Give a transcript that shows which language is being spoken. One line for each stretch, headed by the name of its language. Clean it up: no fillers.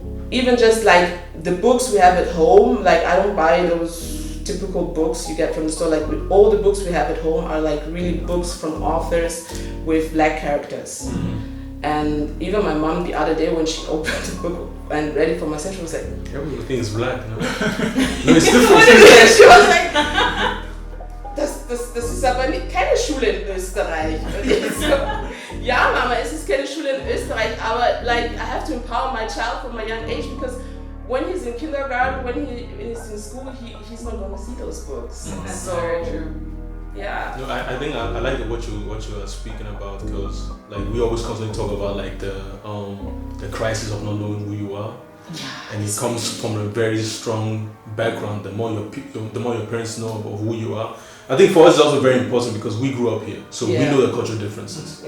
English: Even just like the books we have at home, like I don't buy those typical books you get from the store. Like with all the books we have at home are like really books from authors with black characters. And even my mom the other day, when she opened the book and read it for myself, she was like, everything is black, no? No, it's different. She was like,
German: das ist aber keine Schule in Österreich. So, ja, Mama, es ist keine Schule in Österreich, aber
English: like I have to empower my child from a young age, because when he's in kindergarten, when he is in school, he's not going to see those books. That's so very true. Yeah. No, I think I like what you are speaking about, because like we always constantly talk about like the crisis of not knowing who you are, and it comes from a very strong background. The more your parents know of who you are, I think for us it's also very important because we grew up here, so we know the cultural differences.